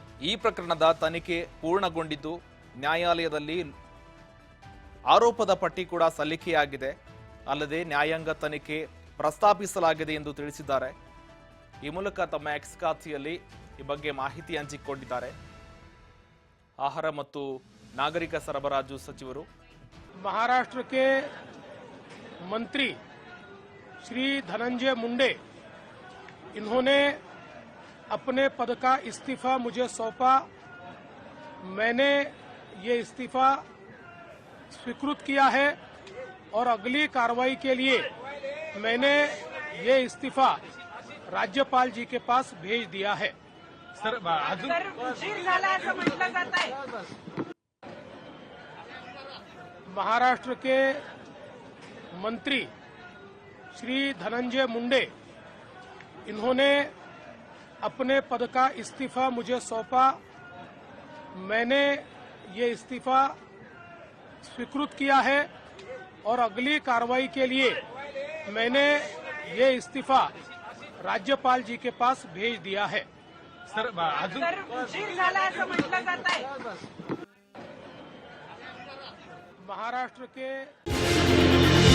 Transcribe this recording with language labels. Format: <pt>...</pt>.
<kn>ಈ ಪ್ರಕರಣದ ತನಿಖೆ ಪೂರ್ಣಗೊಂಡಿದ್ದು ನ್ಯಾಯಾಲಯದಲ್ಲಿ ಆರೋಪದ ಪಟ್ಟಿ ಕೂಡ ಸಲ್ಲಿಕೆಯಾಗಿದೆ. ಅಲ್ಲದೆ ನ್ಯಾಯಾಂಗ ತನಿಖೆ ಪ್ರಸ್ತಾಪಿಸಲಾಗಿದೆ ಎಂದು ತಿಳಿಸಿದ್ದಾರೆ. ಈ ಮೂಲಕ ತಮ್ಮ ಎಕ್ಸ್ ಖಾತೆಯಲ್ಲಿ ಈ ಬಗ್ಗೆ ಮಾಹಿತಿ ಹಂಚಿಕೊಂಡಿದ್ದಾರೆ ಆಹಾರ ಮತ್ತು ನಾಗರಿಕ ಸರಬರಾಜು ಸಚಿವರು.</kn> <hi>महाराष्ट्र के मंत्री श्री धनंजय मुंडे इन्होंने अपने पद का इस्तीफा मुझे सौंपा। मैंने ये इस्तीफा स्वीकृत किया है और अगली कार्रवाई के लिए मैंने ये इस्तीफा राज्यपाल जी के पास भेज दिया है।</hi> <mr>सर उशीर झाला असं म्हटलं जात आहे।</mr> <hi>महाराष्ट्र के मंत्री श्री धनंजय मुंडे इन्होंने अपने पद का इस्तीफा मुझे सौंपा। मैंने ये इस्तीफा स्वीकृत किया है और अगली कार्रवाई के लिए मैंने ये इस्तीफा राज्यपाल जी के पास भेज दिया है।</hi> <mr>सर उशीर झाला असं म्हटलं जात आहे।</mr> <hi>महाराष्ट्र के</hi>